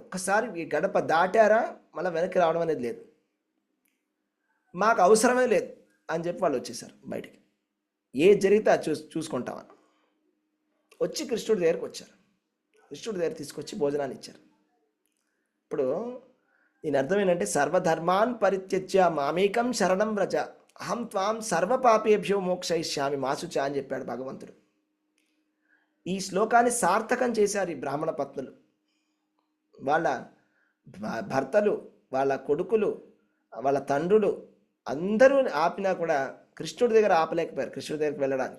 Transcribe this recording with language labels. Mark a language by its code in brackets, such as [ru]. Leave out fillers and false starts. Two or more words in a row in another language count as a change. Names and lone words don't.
[te] ఒక్కసారి ఈ గడప దాటారా మళ్ళీ వెనక్కి రావడం అనేది లేదు, మాకు అవసరమే లేదు అని చెప్పి వాళ్ళు వచ్చేసారు బయటికి. ఏది జరిగితే అది చూసుకుంటామని వచ్చి కృష్ణుడి దగ్గరికి వచ్చారు. కృష్ణుడి దగ్గర తీసుకొచ్చి భోజనాన్ని ఇచ్చారు. ఇప్పుడు దీని అర్థం ఏంటంటే [sa] సర్వధర్మాన్ పరిత్యజ్య మామేకం శరణం వ్రజ అహం త్వాం సర్వపాపేభ్యో మోక్షయిష్యామి మాసుచ [te] అని చెప్పాడు భగవంతుడు. ఈ శ్లోకాన్ని సార్థకం చేశారు ఈ బ్రాహ్మణ పత్నులు. వాళ్ళ భర్తలు, వాళ్ళ కొడుకులు, వాళ్ళ తండ్రులు అందరూ ఆపినా కూడా కృష్ణుడి దగ్గర ఆపలేకపోయారు కృష్ణుడి దగ్గరికి వెళ్ళడానికి.